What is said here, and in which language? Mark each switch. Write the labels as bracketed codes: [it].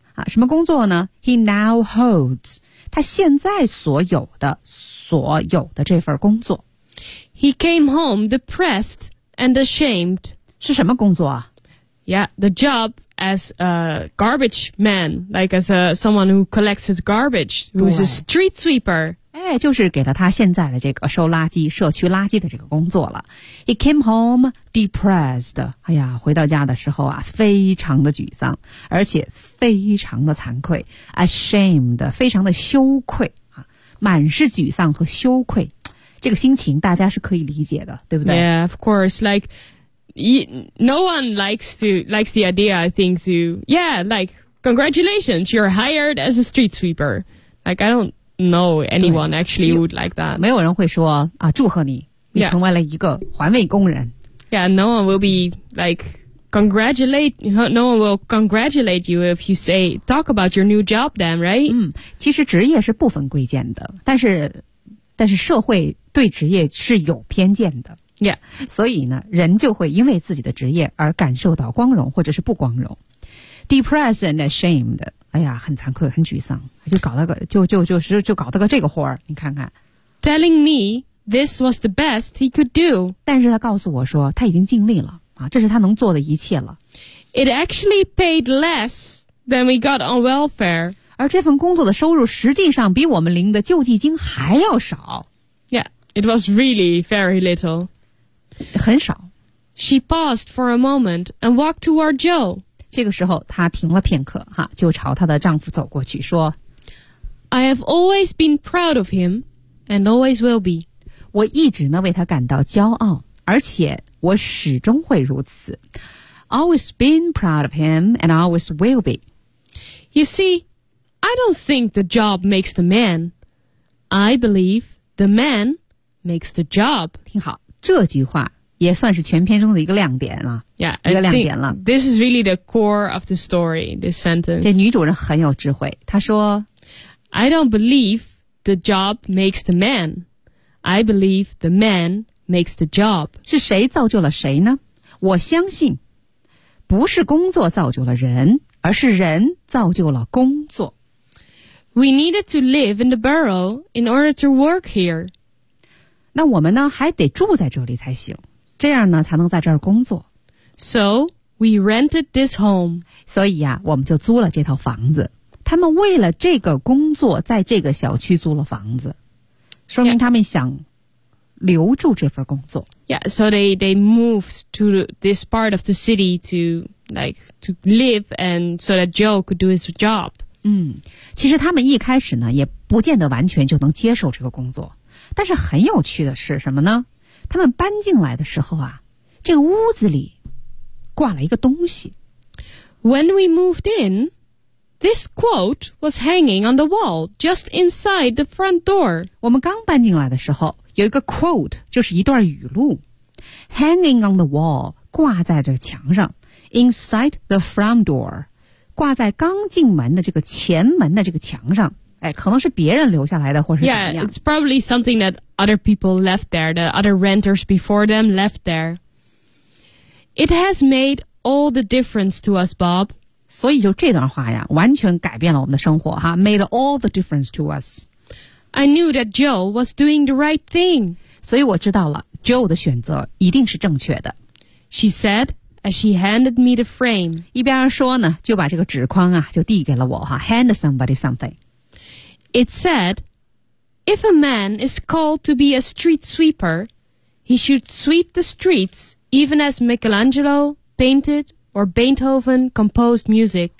[zh] 啊，什么工作呢 ？ [en] He now holds [zh] 他现在所有的这份工作。 [en] He came home depressed and ashamed [zh] 是什么工作啊 [en] ？Yeah, the job as a garbage man, like as a someone who collects his garbage, who's a street sweeper. [zh] 哎，就是给了他现在的这个收垃圾、社区垃圾的这个工作了。 [en] He came home depressed. [zh] 哎呀，回到家的时候啊，非常的沮丧，而且非常的惭愧 ，ashamed， 非常的羞愧啊，满是沮丧和羞愧。这个心情大家是可以理解的，对不对 [en] ？Yeah, of course. Like, no one likes the idea. I think to yeah, like congratulations, you're hired as a street sweeper. Like, I don't know anyone actually would like that. 没有人会说啊，祝贺你，你成为了一个环卫工人。 Yeah, no one will be like no one will congratulate you if you say talk about your new job. Then, right? [zh] 嗯，其实职业是不分贵贱的，但是社会对职业是有偏见的，Yeah，所以呢，人就会因为自己的职业而感受到光荣或者是不光荣 ， [en] depressed and ashamed， [zh] 哎呀，很惭愧，很沮丧，就搞了个这个活儿，你看看 [en] ，telling me this was the best he could do， [zh] 但是他告诉我说他已经尽力了啊，这是他能做的一切了 [en] ，It actually paid less than we got on welfare。 [zh] 而这份工作的收入实际上比我们领的救济金还要少。 [en] Yeah, it was really very little. [zh] 很少。 [en] She paused for a moment and walked toward Joe. [zh] 这个时候她停了片刻哈，就朝她的丈夫走过去说 [en] I have always been proud of him and always will be. [zh] 我一直呢为他感到骄傲，而且我始终会如此。 [en] Always been proud of him and always will be. You see,I don't think the job makes the man. I believe the man makes the job. [zh] 听好，这句话也算是全篇中的一个亮点了。 Yeah, 一个亮点了。 [en] This is really the core of the story, this sentence. [zh] 这女主人很有智慧，她说 [en] I don't believe the job makes the man. I believe the man makes the job. [zh] 是谁造就了谁呢？我相信不是工作造就了人。而是人造就了工作。 [en] We needed to live in the borough in order to work here. [zh] 那我们呢还得住在这里才行，这样呢才能在这儿工作。 [en] So we rented this home. [zh] 所以啊，我们就租了这套房子。他们为了这个工作，在这个小区租了房子，说明他们想留住这份工作。 [en] Yeah, so they moved to this part of the city to. Like to live and so that Joe could do his job. [zh] 其实他们一开始呢也不见得完全就能接受这个工作。但是很有趣的是什么呢？他们搬进来的时候啊，这个屋子里挂了一个东西。 [en] When we moved in, this quote was hanging on the wall just inside the front door. [zh] 我们刚搬进来的时候，有一个 quote 就是一段语录 ， [en] hanging on the wall [zh] 挂在这墙上。 [en] Inside the front door, [zh] 挂在刚进门的这个前门的这个墙上，哎，可能是别人留下来的，或是怎么样 [en] ？Yeah, it's probably something that other people left there, the other renters before them left there. It has made all the difference to us, Bob. [zh] 所以就这段话呀，完全改变了我们的生活哈 ， [en] made all the difference to us. I knew that Joe was doing the right thing. [zh] 所以我知道了 ，Joe 的选择一定是正确的。 [en] She said. As she handed me the frame, [zh] 一边说呢，就把这个纸框啊，就递给了我哈。 [en] Hand somebody something. It said, "If a man is called to be a street sweeper, he should sweep the streets, even as Michelangelo painted or Beethoven composed music."